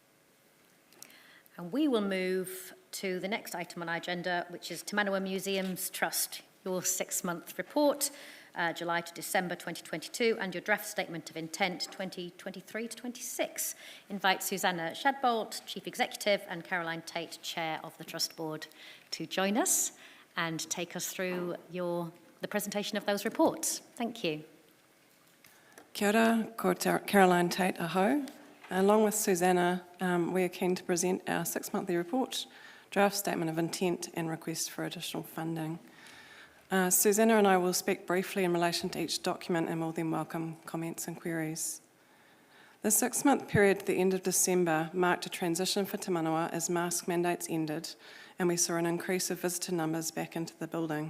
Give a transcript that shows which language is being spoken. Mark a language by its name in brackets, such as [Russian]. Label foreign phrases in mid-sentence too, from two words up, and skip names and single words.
[English] And we will move to the next item on our agenda, which is Te Manawa Museums Trust, your 6-month report, July to December 2022, and your draft statement of intent 2023 to 26. Invite Susanna Shadbolt, Chief Executive, and Caroline Tate, Chair of the Trust Board, to join us and take us through the presentation of those reports. Thank you. [Māori] Kia ora, ko Caroline Tate aho. [English] Along with Susanna, we are keen to present our 6-monthly report, draft statement of intent and request for additional funding. Susanna and I will speak briefly in relation to each document and will then welcome comments and queries. The 6-month period to the end of December marked a transition for Te Manawa as mask mandates ended and we saw an increase of visitor numbers back into the building.